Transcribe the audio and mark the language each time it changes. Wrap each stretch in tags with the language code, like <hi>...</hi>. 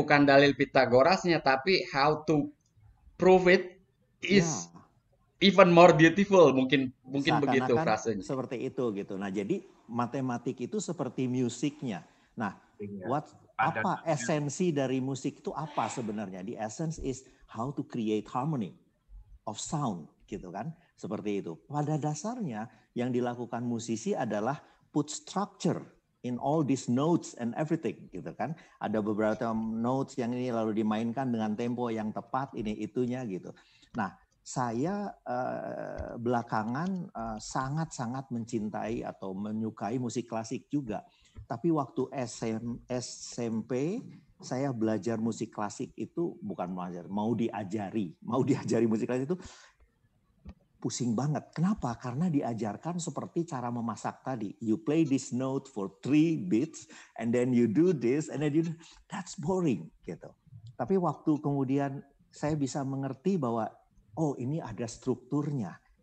<id>Bukan dalil Pitagorasnya, tapi</id> <en>how to prove it is even more beautiful.</en> <id>Mungkin begitu frasenya. Seperti itu gitu. Nah, jadi matematik itu seperti musiknya. Nah, apa esensi dari musik itu apa sebenarnya?</id> <en>The essence is how to create harmony of sound,</en> <id>gitu kan? Seperti itu. Pada dasarnya yang dilakukan musisi adalah</id> <en>put structure in all these notes and everything,</en> <id>gitu kan? Ada beberapa notes yang ini lalu dimainkan dengan tempo yang tepat, ini itunya gitu. Nah, saya belakangan sangat-sangat mencintai atau menyukai musik klasik juga. Tapi waktu SMP saya belajar musik klasik itu bukan belajar, mau diajari musik klasik itu pusing banget. Kenapa? Karena diajarkan seperti cara memasak tadi.</id> <en>You play this note for 3 beats and then you do this and then that's boring</en> <id>gitu. Tapi waktu kemudian saya bisa mengerti bahwa oh ini ada strukturnya.</id>